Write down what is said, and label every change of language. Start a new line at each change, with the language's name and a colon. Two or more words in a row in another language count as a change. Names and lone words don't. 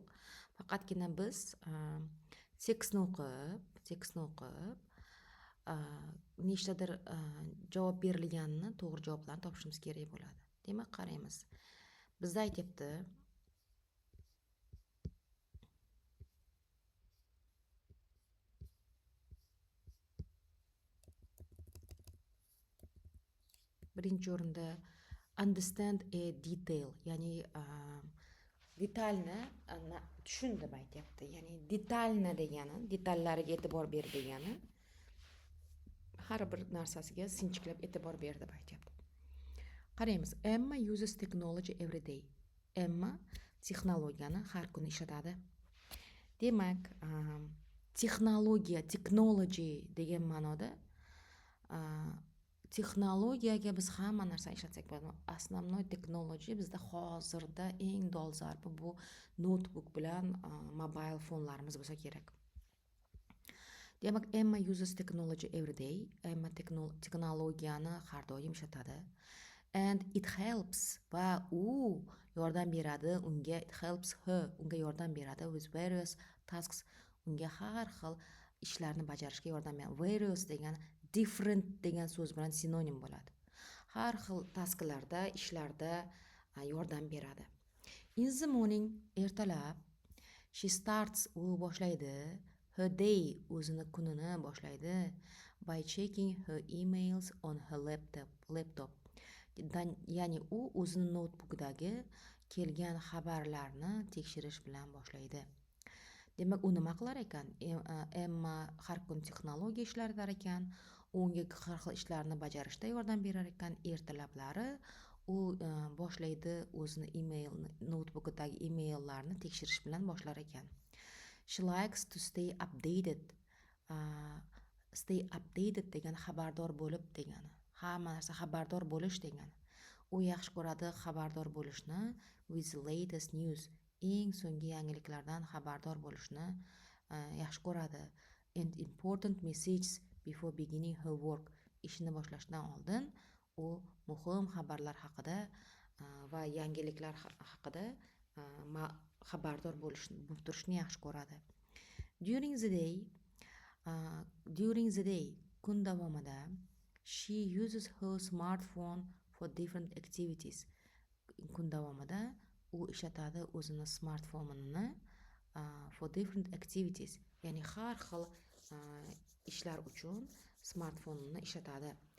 Uzbek: Faqatgina biz tekstni o'qib, nechtadir javob berilganini, to'g'ri javoblarni topishimiz kerak bo'ladi. Demak, qaraymiz. Bizda aytyapti, birinchi o'rinda
English: understand a detail,
Uzbek: ya'ni detalni tushun deb aytyapti. Ya'ni detalni degani, detallariga e'tibor ber degani, har bir narsasiga sinchiklab e'tibor ber deb aytyapti. Qaraymiz.
English: Emma uses technology every day.
Uzbek: Emma texnologiyani har kuni ishlatadi. Demak, technology degan ma'noda texnologiyaga biz hamma narsani ishlatsak bo'ladi. Основной technology bizda hozirda eng dolzarbi bu notebook bilan mobile fonlarimiz bo'lsa kerak. Demak,
English: Emma uses technology every day.
Uzbek: Emma texnologiyani har doim ishlatadi.
English: And it helps,
Uzbek: va u yordam beradi unga,
English: it helps her,
Uzbek: unga yordam beradi
English: with various tasks,
Uzbek: unga har xil ishlarni bajarishga yordam beradi. Various degan different degan so'z bilan sinonim bo'ladi. Har xil tasklarda, ishlarda yordam beradi.
English: In the morning, ertalab, she starts,
Uzbek: u boshlaydi,
English: her day,
Uzbek: o'zini kunini boshlaydi,
English: by checking her emails on her laptop.
Uzbek: Ya'ni u o'zini notebookdagi kelgan xabarlarni tekshirish bilan boshlaydi. Demak, u nima qilar ekan? Emma har kun texnologiya ishlatar ekan, unga har xil ishlarni bajarishda yordam berar ekan. Ertalablari u boshlaydi o'zini notebookdagi emaillarni tekshirish bilan boshlar ekan.
English: She likes to stay updated. Stay updated
Uzbek: degan xabardor bo'lib degani. Hamma narsa xabardor bo'lish degani. U yaxshi ko'radi xabardor bo'lishni,
English: with the latest news,
Uzbek: eng so'nggi yangiliklardan xabardor bo'lishni yaxshi ko'radi.
English: And important messages before beginning her work.
Uzbek: Ishini boshlashdan oldin u muhim xabarlar haqida va yangiliklar haqida xabardor bo'lib turishni yaxshi ko'radi.
English: During the day,
Uzbek: kun davomida,
English: she uses her smartphone for different activities.
Uzbek: Kun davomida u ishlatadi o'zini smartfonini
English: for different activities,
Uzbek: ya'ni har xil ishlar uchun smartfonini ishlatadi.